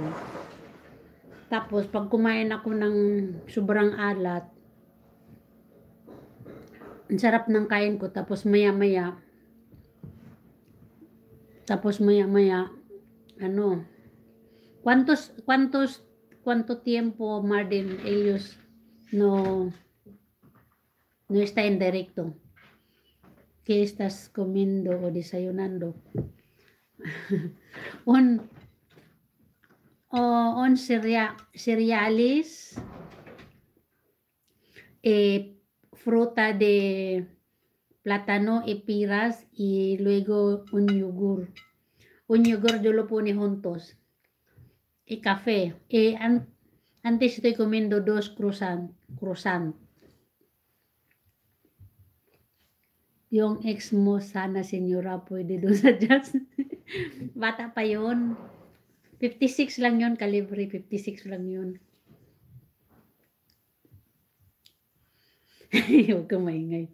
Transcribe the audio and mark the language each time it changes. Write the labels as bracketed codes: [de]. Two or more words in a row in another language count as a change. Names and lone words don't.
[tl] Tapos, pag kumain ako ng sobrang alat, ang sarap ng kain ko. Tapos maya-maya, ano, [es] cuánto tiempo, Martin, ellos no está en directo? ¿Qué estás comiendo o desayunando? un cereales, fruta de plátano y piras y luego un yogur. Un yogur yo lo pone juntos. Y café. Antes estoy comiendo 2 croissant. [tl] Yung ex mo, sana senyora, pwede doon sa jazz. Bata pa yun. 56 lang yun, kalibre. 56 lang yun. Huwag kang maingay.